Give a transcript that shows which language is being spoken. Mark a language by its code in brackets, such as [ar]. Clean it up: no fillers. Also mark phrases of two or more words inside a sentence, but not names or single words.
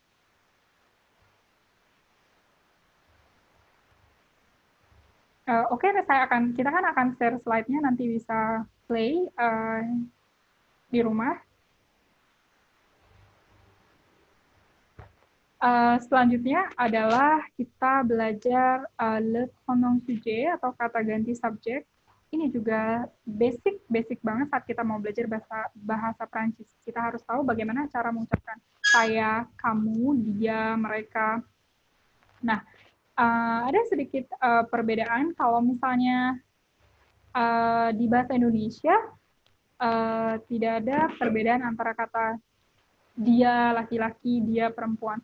[id] Oke, kita akan [en] share slide- [id] nya, nanti bisa play di rumah. Selanjutnya adalah kita belajar [fr] le pronom sujet [id] atau kata ganti subjek. Ini juga basic banget saat kita mau belajar bahasa Prancis. Kita harus tahu bagaimana cara mengucapkan saya, kamu, dia, mereka. Nah, ada sedikit perbedaan kalau misalnya di bahasa Indonesia tidak ada perbedaan antara kata dia laki-laki, dia perempuan.